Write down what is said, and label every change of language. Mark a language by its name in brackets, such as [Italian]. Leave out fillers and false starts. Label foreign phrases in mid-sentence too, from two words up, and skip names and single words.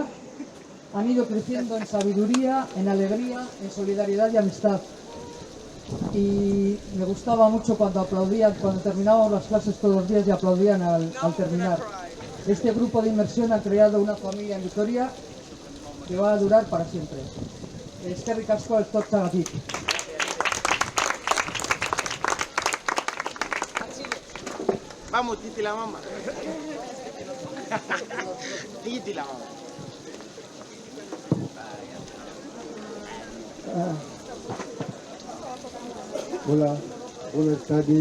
[Spanish] Han ido creciendo en sabiduría, en alegría, en solidaridad y amistad. Y me gustaba mucho cuando aplaudían, cuando terminábamos las clases todos los días y aplaudían al terminar. Este grupo de inmersión ha creado una familia en Vitoria que va a durar para siempre. [Basque] Eskerrik asko etortzeagatik. [Spanish] Vamos, Titi la mamá. Titi la mamá. Hola, buenas tardes.